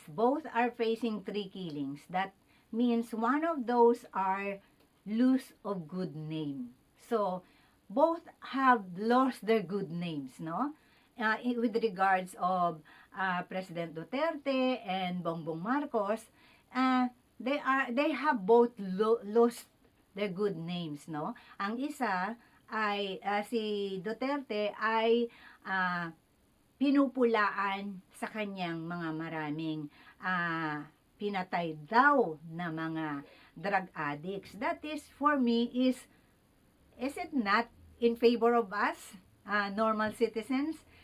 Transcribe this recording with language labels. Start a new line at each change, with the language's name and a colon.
English: Both are facing 3 killings. That means one of those are loss of good name. So, both have lost their good names, no? With regards of President Duterte and Bongbong Marcos, they have both lost their good names, no?
Filipino: Ang isa ay si Duterte ay pinupulaan sa kanyang mga maraming pinatay daw na mga drug addicts.
English: That is, for me, is it not in favor of us, normal citizens?